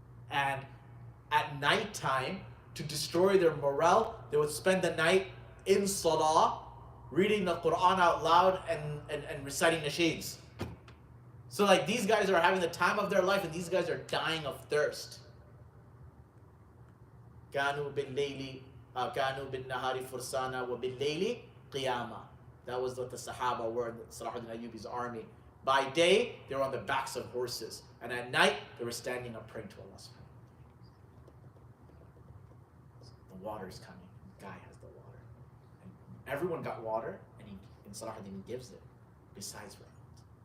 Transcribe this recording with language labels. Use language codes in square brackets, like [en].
[en] And at nighttime, to destroy their morale, they would spend the night in Salāh, reading the Quran out loud and reciting nasheeds. So like, these guys are having the time of their life, and these guys are dying of thirst. [ar] كانوا بالليل كانوا بالنهار فرسانا وبالليل قياما. [en] That was what the Sahaba were in Salāh ad-Dīn Ayyūbī's army. By day, they were on the backs of horses, and at night, they were standing up praying to Allah subhanahu wa ta'ala. The water is coming. The guy has the water. And everyone got water, and Salāh ad-Dīn gives it, besides Reynald.